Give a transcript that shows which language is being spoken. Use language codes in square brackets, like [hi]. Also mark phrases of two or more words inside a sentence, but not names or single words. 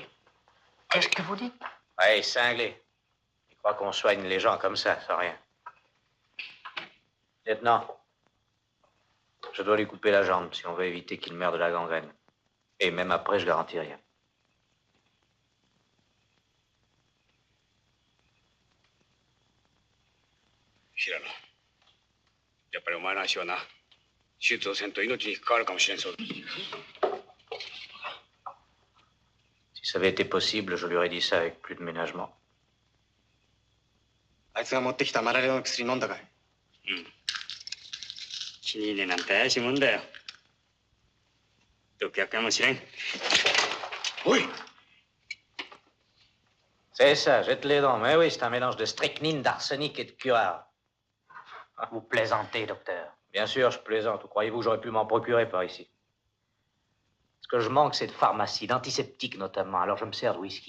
[fr] Qu'est-ce que vous dites? Ouais, il est cinglé. Il croit qu'on soigne les gens comme ça, sans rien. Lieutenant, je dois lui couper la jambe si on veut éviter qu'il meure de la gangrène. Et même après, je garantis rien. [ja] Hirano, やっぱりお前の足はな、手術をせんと命に関わるかもしれんそうだ。 [fr] Si ça avait été possible, je lui aurais dit ça avec plus de ménagement. [ja] あいつが持ってきたマラリアの薬飲んだかい？うん。気に入れなんて怪しいもんだよ。毒薬かもしれん。おい！ [fr] C'est ça, jette les dents. Mais oui, c'est un mélange de strychnine, d'arsenic et de curare. Vous plaisantez, docteur. Bien sûr, je plaisante. Ou croyez-vous que j'aurais pu m'en procurer par ici? Ce que je manque, c'est de pharmacie, d'antiseptiques notamment. Alors je me sers de whisky.